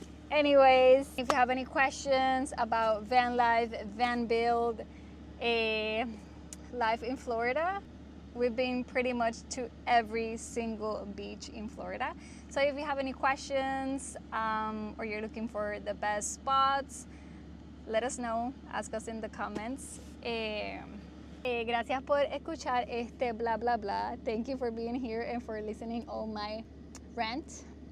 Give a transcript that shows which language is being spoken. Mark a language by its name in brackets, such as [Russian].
[English] Anyways, if you have any questions about van life, van build, life in Florida, we've been pretty much to every single beach in Florida. So if you have any questions, or you're looking for the best spots, let us know. Ask us in the comments. [Spanish] Gracias por escuchar este bla bla bla. [English] Thank you for being here and for listening all my rant.